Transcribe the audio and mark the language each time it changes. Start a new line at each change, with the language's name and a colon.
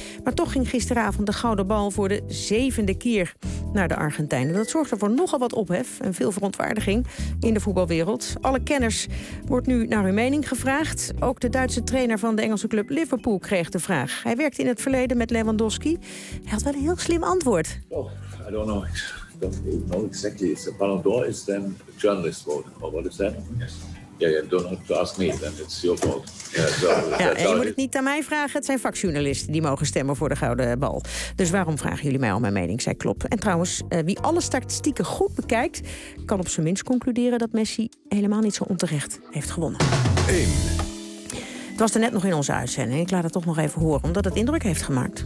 Dutch: Maar toch ging gisteravond de gouden bal voor de 7e keer naar de Argentijnen. Dat zorgde voor nogal wat ophef en veel verontwaardiging in de voetbalwereld. Alle kenners wordt nu naar hun mening gevraagd. Ook de Duitse trainer van de Engelse club Liverpool kreeg de vraag. Hij werkte in het verleden met Lewandowski. Hij had wel een heel slim antwoord.
English: Oh, I don't know. I don't know exactly. It's a Ballon d'Or is then a journalist vote. Or what is that? Yes.
Dutch: Ja,
English: yeah, don't have to ask me, then it's your fault.
Dutch: Je moet het niet aan mij vragen. Het zijn vakjournalisten die mogen stemmen voor de gouden bal. Dus waarom vragen jullie mij al mijn mening, zei Klopp. En trouwens, wie alle statistieken goed bekijkt, kan op zijn minst concluderen dat Messi helemaal niet zo onterecht heeft gewonnen. 1. Het was er net nog in onze uitzending. Ik laat het toch nog even horen, omdat het indruk heeft gemaakt.